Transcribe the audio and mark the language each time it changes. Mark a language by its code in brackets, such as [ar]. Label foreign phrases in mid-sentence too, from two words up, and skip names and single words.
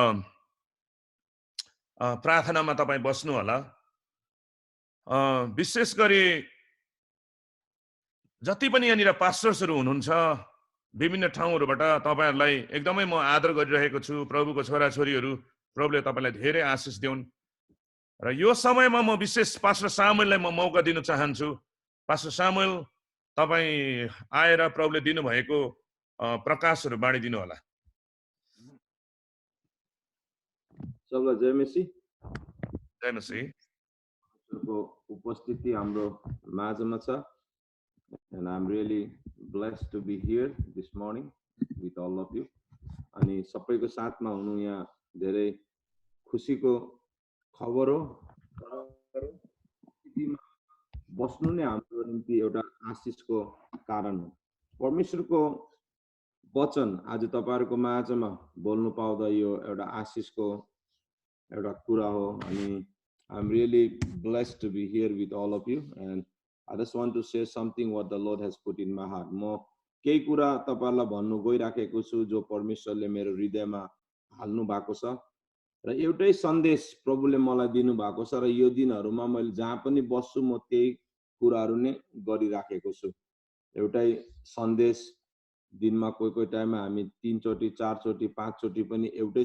[ne] प्रार्थनामा तपाई बस्नु होला विशेष गरी जति पनि यहाँनिर पास्टर्सहरु हुनुहुन्छ विभिन्न ठाउँहरुबाट तपाईहरुलाई एकदमै म आदर गरिरहेको छु प्रभुको छोराछोरीहरु प्रभुले तपाईलाई धेरै आशीष दिउन् र यो समयमा म विशेष पास्टर सामुएललाई म मौका दिन चाहन्छु पास्टर सामुएल तपाई आएर प्रभुले दिनु भएको प्रकाशहरु बाँडिदिनु होला सबैलाई जय मसीह जय मसीह को उपस्थिति हाम्रो माझमा छ [en] and I'm really blessed to be here this morning with all of you [ne] अनि सबैको साथमा हुनु यहाँ धेरै खुशीको खबर हो बस्नु नै हाम्रो निम्ति एउटा आशिषको कारण हो परमेश्वरको वचन आज तपाईहरुको माझमा बोल्नु पाउँदा यो एउटा आशिषको एउटा कुरा हो अनि [en] I'm really blessed to be here with all of you and I just want to say something what the Lord has put in my heart. [ne] म केही कुरा तपाईहरुलाई भन्नु गइराखेको छु जो परमेश्वरले मेरो हृदयमा हाल्नु भएको छ र एउटै सन्देश प्रभुले मलाई दिनु भएको छ र यो दिनहरुमा मैले जहाँ पनि बस्छु म त्यही कुराहरु नै गरिराखेको छु एउटै सन्देश दिनमा कोही टाइममा हामी 3 चोटी 4 चोटी 5 चोटी पनि एउटै